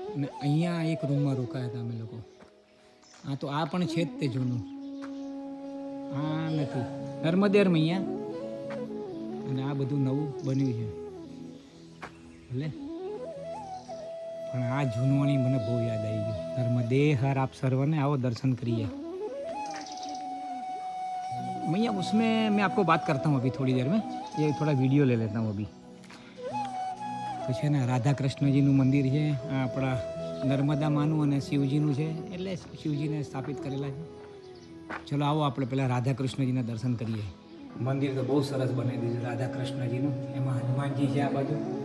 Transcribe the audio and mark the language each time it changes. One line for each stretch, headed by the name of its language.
Gujarati: અને અહીંયા એક રૂમમાં રોકાયા હતા અમે લોકો. આ તો આ પણ છે જ તે જૂનું. આ નથી નર્મદેરમાં અહીંયા. અને આ બધું નવું બન્યું છે ભલે, પણ આ જૂનવાણી મને બહુ યાદ આવી ગયું. નર્મદે હર. આપ સર્વને
Hindi: आओ दर्शन करिए. भैया उसमें मैं आपको बात करता हूँ अभी थोड़ी देर में. ये थोड़ा वीडियो ले लेता हूँ अभी.
Gujarati: તો છે ને રાધા કૃષ્ણજીનું મંદિર છે આ આપણા નર્મદા માનું અને શિવજીનું છે, એટલે શિવજીને સ્થાપિત કરેલા છે. ચલો આવો આપણે પહેલાં રાધા કૃષ્ણજીના દર્શન કરીએ. મંદિર તો બહુ સરસ બનાવી દીધું રાધા કૃષ્ણજીનું. એમાં હનુમાનજી છે આ બાજુ.